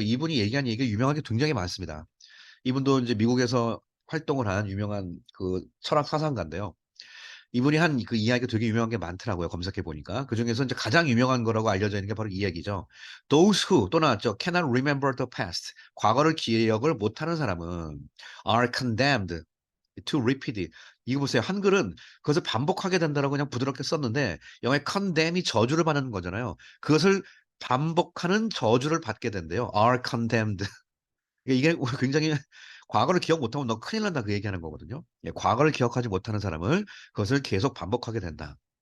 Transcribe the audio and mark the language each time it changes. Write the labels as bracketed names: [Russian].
[Korean] 이분이 얘기한 얘기가 유명한 게 굉장히 많습니다. 이분도 이제 미국에서 활동을 한 유명한 그 철학 사상가인데요. 이분이 한 그 이야기가 되게 유명한 게 많더라고요. 검색해 보니까. 그중에서 이제 가장 유명한 거라고 알려져 있는 게 바로 이 얘기죠. [English] Those who [Korean] 또 나왔죠. [English] Cannot remember the past. [Korean] 과거를 기억을 못하는 사람은 [English] are condemned to repeat it. [Korean] 이거 보세요. 한글은 그것을 반복하게 된다라고 그냥 부드럽게 썼는데 영어의 condemn이 저주를 받는 거잖아요. 그것을 반복하는 저주를 받게 된대요. [English] are condemned. [Korean] 이게 굉장히 과거를 기억 못하면 너 큰일 난다 그 얘기하는 거거든요. 예, 과거를 기억하지 못하는 사람을 그것을 계속 반복하게 된다.